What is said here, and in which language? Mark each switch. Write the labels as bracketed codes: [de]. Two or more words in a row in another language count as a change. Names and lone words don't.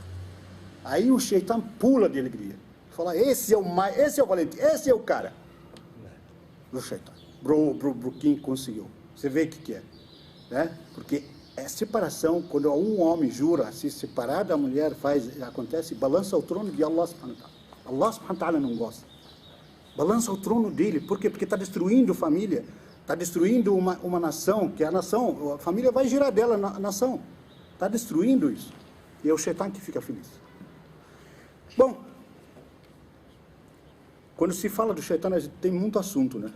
[pt] Aí o Shaitan pula de alegria. Fala: esse é o valente, esse é o cara. Pro Shaitan, pro quem conseguiu. Você vê o que é, né? Porque é separação, quando um homem jura se separar da mulher, acontece, balança o trono de [ar] الله سبحانه وتعالى. الله سبحانه وتعالى [pt] não gosta. Balança o trono dele. Por quê? Porque está destruindo família, está destruindo uma nação, que a família vai girar dela na nação. Está destruindo isso. E é o Shaitan que fica feliz. Bom, quando se fala do Shaitan, a gente tem muito assunto, né?